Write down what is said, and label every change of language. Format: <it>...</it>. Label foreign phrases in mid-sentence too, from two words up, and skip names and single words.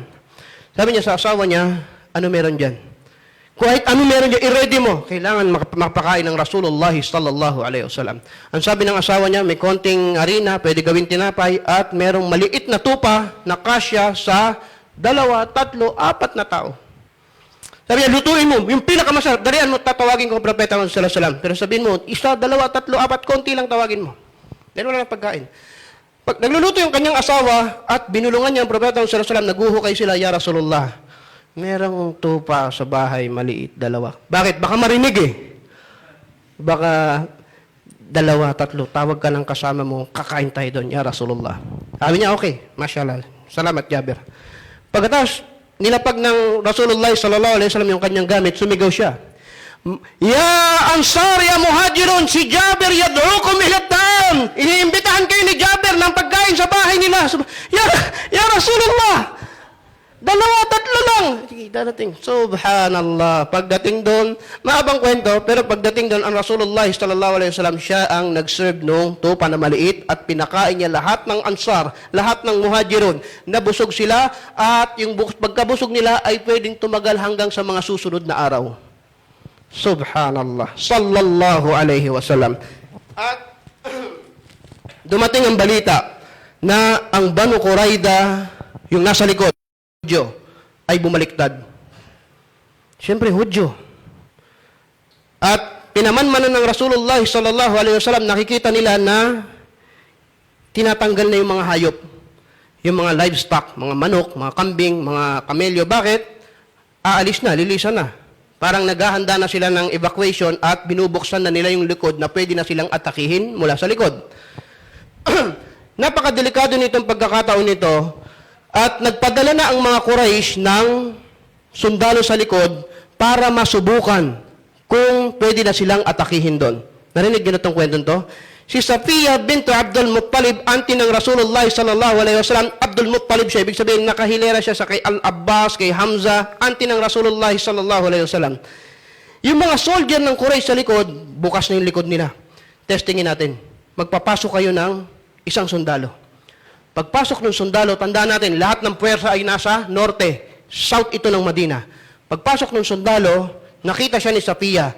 <tl>Sabi niya sa asawa niya, ano meron dyan? Kahit ano meron dyan, i-ready mo. Kailangan makapakain ng Rasulullah</tl> <ar>صلى الله عليه وسلم.</ar> <tl>Ang sabi ng asawa niya, may konting harina, pwede gawin tinapay, at merong maliit na tupa na kasya sa 2, 3, 4 na tao. Sabi niya, lutuin mo, yung pinakamasarap, dalian mo, tatawagin ko ang propeta</tl> <ar>صلى الله عليه وسلم.</ar> <tl>Pero sabihin mo, 1, 2, 3, 4, konti lang tawagin mo. Dahil wala nang pagkain. Pag nagluluto yung kanyang asawa at binulungan niya ang propeta</tl> <ar>صلى الله عليه وسلم,</ar> <tl>naguhukay sila,</tl> <ar>يا رسول الله.</ar> <tl>Merong tupa sa bahay, maliit, 2. Bakit? Baka marinig eh. Baka 2, 3, tawag ka ng kasama mo, kakain tayo doon,</tl> <ar>يا رسول الله.</ar> <tl>Sabi niya, okay, mashallah. Salamat, Jabir. Pagkatapos, nilapag ng Rasulullah</tl> <ar>صلى الله عليه وسلم</ar> <tl>yung kanyang gamit, sumigaw siya.</tl> <ar>يا أنصار يا مهاجرون, si Jabir يدعوكم إلى طعام.</ar> <tl>Iniimbitahan kayo ni Jabir ng pagkain sa bahay nila.</tl> <ar>يا رسول الله,</ar> <tl>2, 3 lang. Sige, darating. Subhanallah. Pagdating doon, maabang kwento, pero pagdating doon, ang Rasulullah</tl> <ar>صلى الله عليه وسلم,</ar> <tl>siya ang nag-serve nung tupa na maliit at pinakain niya lahat ng Ansar, lahat ng Muhajirun. Nabusog sila at yung pagkabusog nila ay pwedeng tumagal hanggang sa mga susunod na araw. Subhanallah.</tl> <ar>صلى الله عليه وسلم.</ar> <tl>At dumating ang balita na ang Banu Qurayda, yung nasa likod, Hudyo, ay bumaliktad. Siyempre, Hudyo. At pinamanmanan ng Rasulullah</tl> <ar>صلى الله عليه وسلم,</ar> <tl>nakikita nila na tinatanggal na yung mga hayop. Yung mga livestock, mga manok, mga kambing, mga kamelyo. Bakit? Aalis na, lilisan na. Parang naghahanda na sila ng evacuation at binubuksan na nila yung likod na pwede na silang atakihin mula sa likod. Napakadelikado nitong pagkakataon nito. At nagpadala na ang mga Quraysh ng sundalo sa likod para masubukan kung pwede na silang atakihin doon. Narinig niyo na itong kwentong to? Si Safiya bintu Abdul Muttalib, auntie ng Rasulullah</tl> <ar>صلى الله عليه وسلم.</ar> <tl>Abdul Muttalib siya, ibig sabihin nakahilera siya sa kay Al-Abbas, kay Hamza, auntie ng Rasulullah</tl> <ar>صلى الله عليه وسلم.</ar> <tl>Yung mga soldier ng Quraysh sa likod, bukas na yung likod nila. Testingin natin. Magpapasok kayo ng isang sundalo. Pagpasok ng sundalo, tandaan natin, lahat ng puwersa ay nasa norte, south ito ng Madina. Pagpasok ng sundalo, nakita siya ni Safiya.</tl>